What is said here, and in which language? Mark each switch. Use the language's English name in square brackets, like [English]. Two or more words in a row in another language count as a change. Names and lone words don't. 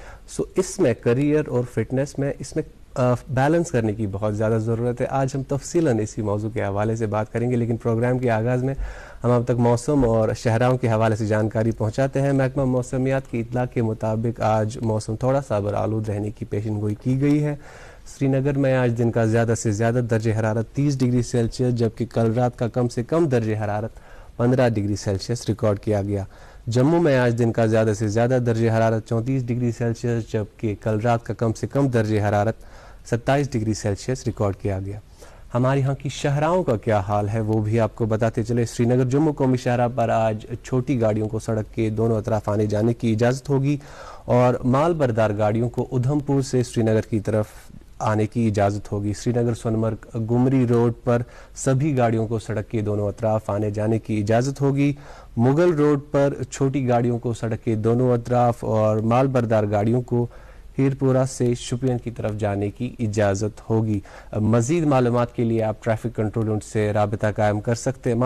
[Urdu] اس میں کریئر اور فٹنس میں بیلنس کرنے کی بہت زیادہ ضرورت ہے. آج ہم تفصیلاً اسی موضوع کے حوالے سے بات کریں گے، لیکن پروگرام کے آغاز میں ہم اب تک موسم اور شہراؤں کے حوالے سے جانکاری پہنچاتے ہیں. محکمہ موسمیات کی اطلاع کے مطابق آج موسم تھوڑا سا آلود رہنے کی پیشن گوئی کی گئی ہے. سری نگر میں آج دن کا زیادہ سے زیادہ درجہ حرارت 30 ڈگری سیلسیس، جبکہ کل رات کا کم سے کم درجہ حرارت 15 ڈگری سیلسیس ریکارڈ کیا گیا. جموں میں آج دن کا زیادہ سے زیادہ درجہ حرارت 34 ڈگری سیلسیس، جبکہ کل رات کا کم سے کم درجہ حرارت 27 ڈگری سیلسیس ریکارڈ کیا گیا. ہمارے یہاں کی شہراؤں کا کیا حال ہے وہ بھی آپ کو بتاتے چلے. سری نگر جموں قومی شاہراہ پر آج چھوٹی گاڑیوں کو سڑک کے دونوں اطراف آنے جانے کی اجازت ہوگی، اور مال بردار گاڑیوں کو ادھم پور سے سری نگر کی طرف آنے کی اجازت ہوگی. سری نگر سونمرگ گمری روڈ پر سبھی گاڑیوں کو سڑک کے دونوں اطراف آنے جانے کی اجازت ہوگی. مغل روڈ پر چھوٹی گاڑیوں کو سڑک کے دونوں اطراف اور مال بردار گاڑیوں کو ہیرپورہ سے شوپین کی طرف جانے کی اجازت ہوگی. مزید معلومات کے لیے آپ ٹریفک کنٹرول یونٹ سے رابطہ قائم کر سکتے ہیں.